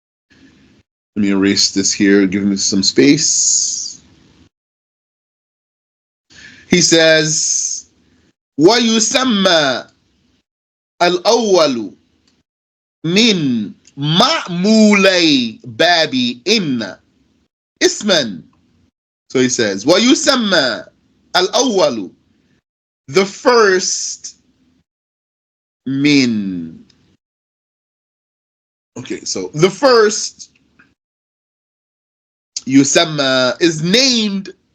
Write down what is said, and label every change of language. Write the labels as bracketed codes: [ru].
[en] Let me erase this here, give me some space. He says, [ar] وَيُسَمَّى الْأَوَّلُ مِنْ مَعْمُولَيْ بَابِ إِنَّ اسما. [en] So he says, [ar] وَيُسَمَّى الْأَوَّلُ, [en] the first, min. Okay, so the first, yusamma, is named.